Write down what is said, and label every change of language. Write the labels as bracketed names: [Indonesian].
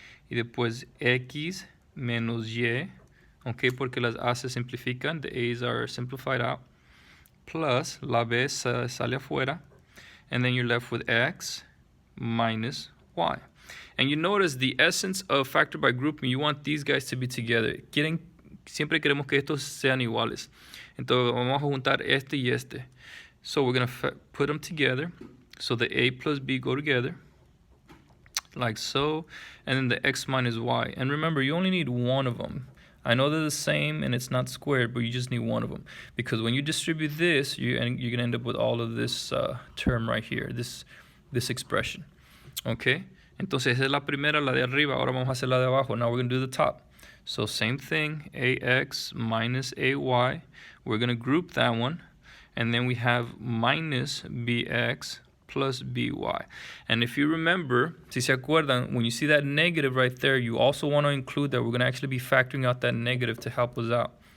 [Spanish] Y después x menos y. Okay, porque las a se simplifican. [English] The a's are simplified out. [Spanish] Plus, la b sale afuera. [English] And then you're left with x minus y. And you notice the essence of factor by grouping, you want these guys to be together. [Spanish] Siempre queremos que estos sean iguales. Entonces vamos a juntar este y este. [English] So we're going to put them together. So the a plus b go together, like so, and then the x minus y. And remember, you only need one of them. I know they're the same and it's not squared, but you just need one of them. Because when you distribute this, you're going to end up with all of this term right here, this expression. Okay? [Spanish] Entonces, esa es la primera, la de arriba. Ahora vamos a hacer la de abajo. [English] Now we're going to do the top. So same thing, ax minus ay. We're going to group that one. And then we have minus bx plus by. And if you remember, [Spanish] si se acuerdan, [English] when you see that negative right there, you also want to include that we're going to actually be factoring out that negative to help us out.